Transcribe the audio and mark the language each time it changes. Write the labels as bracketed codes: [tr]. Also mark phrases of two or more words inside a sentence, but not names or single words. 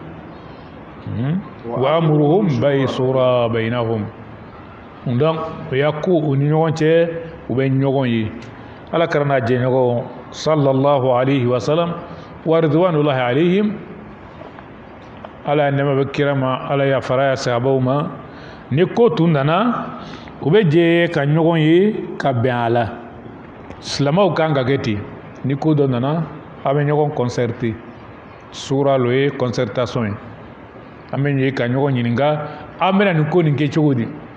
[ar] وأمرهم شورى بينهم [bm] donc yakku ni ɲɔgɔn cɛ u bɛ ɲɔgɔn ye ala karana jɛɲɔgɔn [ar] صلى الله عليه وسلم ورضوان الله عليهم [bm] ala nɛma bɛ kira ma ala ya fara ya sahabaw ma ni ko tun nana u bɛ jɛ ka ɲɔgɔn ye ka bɛn a la silamɛw kan ka kɛ ten ni ko dɔ nana a bɛ ɲɔgɔn concerté sura lo ye concertation ye an bɛ ɲɛ ka ɲɔgɔn ɲininka an bɛna nin ko nin kɛ cogo di